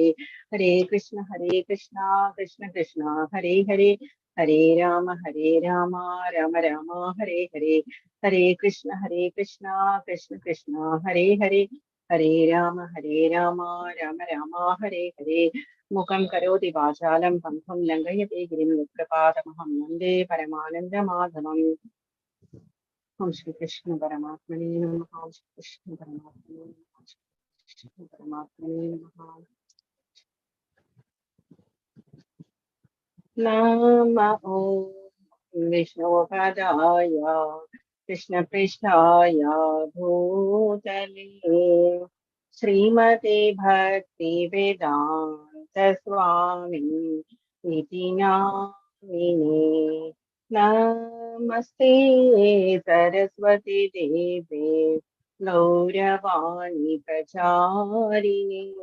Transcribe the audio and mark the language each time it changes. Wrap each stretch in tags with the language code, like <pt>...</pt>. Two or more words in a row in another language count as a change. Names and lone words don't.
<sa>ഹരേ കൃഷ്ണ കൃഷ്ണ കൃഷ്ണ ഹരേ ഹരേ, ഹരേ രാമ രാമ രാമ ഹരേ ഹരേ. ഹരേ കൃഷ്ണ കൃഷ്ണ കൃഷ്ണ ഹരേ ഹരേ, ഹരേ രാമ രാമ രാമ ഹരേ ഹരേ. മുഖം കരോതി വാചാലം പന്ഥം ലംഘയത്തെ ഗിരിം യത്പ്രപാദമഹം വന്ദേ പരമാനന്ദമാധവം. ॐ श्री कृष्ण परमात्मने नमः। ॐ श्री कृष्ण परमात्मने नमः. ॐ श्री कृष्ण परमात्मने नमः. नमो विष्णुपादाय कृष्ण प्रेष्ठाय भूतले श्रीमते भक्ति वेदान्त स्वामी इति नामिने नमस्ते सरस्वती देवे गौरवाणी प्रचारिणे</sa>